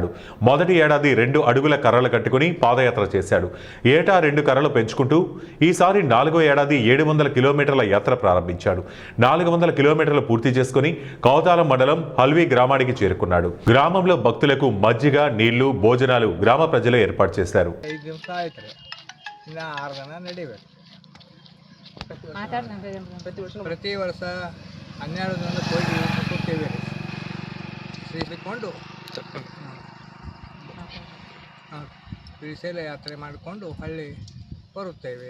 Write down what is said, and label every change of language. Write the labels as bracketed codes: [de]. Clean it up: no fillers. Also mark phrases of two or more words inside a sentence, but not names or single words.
[te] మొదటి ఏడాది 2 అడుగుల కర్రలు కట్టుకుని పాదయాత్ర చేశాడు. ఏటా 2 కర్రలు పెంచుకుంటూ ఈసారి 4వ ఏడాది 700 కిలోమీటర్ల యాత్ర ప్రారంభించాడు. 400 కిలోమీటర్లు పూర్తి చేసుకుని కౌతాలం మండలం హల్వీ గ్రామానికి చేరుకున్నాడు. గ్రామంలో భక్తులకు మజ్జిగ, నీళ్లు, భోజనాలు గ్రామ ప్రజలు ఏర్పాటు చేశారు. [kn] ಪ್ರತಿ ವರ್ಷ 12 ಜನ ಹೋಗಿ ಮುಟ್ಟುತ್ತೇವೆ. ಶ್ರೀಕೊಂಡು ಶ್ರೀಶೈಲ ಯಾತ್ರೆ ಮಾಡಿಕೊಂಡು ಹಳ್ಳಿ ಬರುತ್ತೇವೆ.